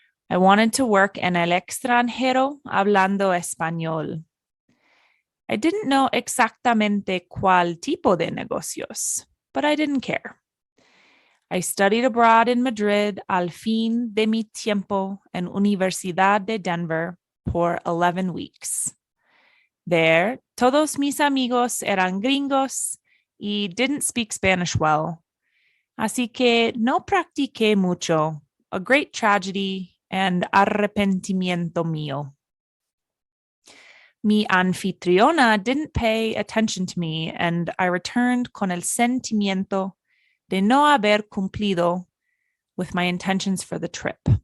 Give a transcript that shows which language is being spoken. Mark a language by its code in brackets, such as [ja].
[en] I wanted to work [es] en el extranjero hablando español. [en] I didn't know [es] exactamente cuál tipo de negocios, [en] but I didn't care. I studied abroad in Madrid [es] al fin de mi tiempo en Universidad de Denver por [en] 11 weeks. There, [es] todos mis amigos eran gringos y [en] didn't speak Spanish well. [es] Así que no practiqué mucho, [en] a great tragedy and [es] arrepentimiento mío. Mi anfitriona [en] didn't pay attention to me, and I returned [es] con el sentimiento de no haber cumplido [en] with my intentions for the trip.